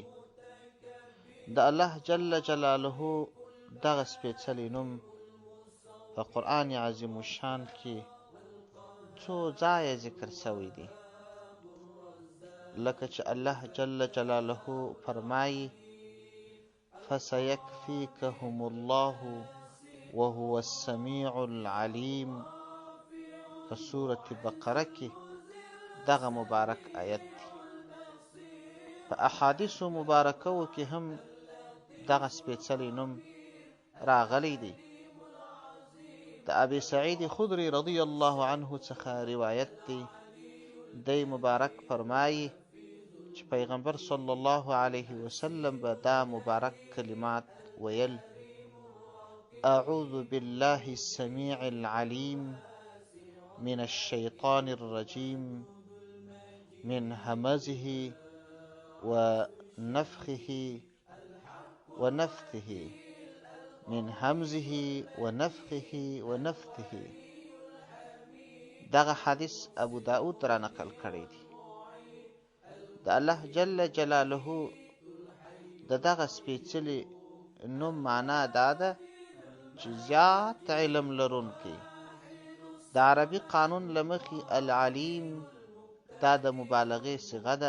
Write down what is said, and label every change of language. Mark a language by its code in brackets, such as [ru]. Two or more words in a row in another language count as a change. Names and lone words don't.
[ps] د الله [ar] جل جلاله [ps] دغه سپیڅلی نوم په قرآن عظیم الشان کې څو ځایه ذکر شوی دی، لکه چې الله جل جلاله فرمایي [ar] فسيكفيكهم الله وهو السميع العليم [ps] په سورة بقره کې دغه مبارک آیت دی. په احادیثو مبارکو کې هم دغه سپیڅلی نوم راغلی دی. د ابي سعید خدری [ar] رضی الله عنه [ps] څخه روایت دی، دی مبارک فرمایي چې پیغمبر [ar] صلی الله علیه وسلم [ps] به دا مبارک کلمات ویل: [ar] اعوذ بالله السميع العليم من الشيطان الرجيم من همزه ونفخه ونفثه من همزه ونفخه ونفثه. [ps] دغه حدیث ابو داود را نقل کړی دی. د الله [ar] جل جلاله [ps] د دغه سپیڅلي نوم معنا دا ده چې زیات علم لرونکی. د عربي قانون له مخې العلیم دا د مبالغې صیغه ده.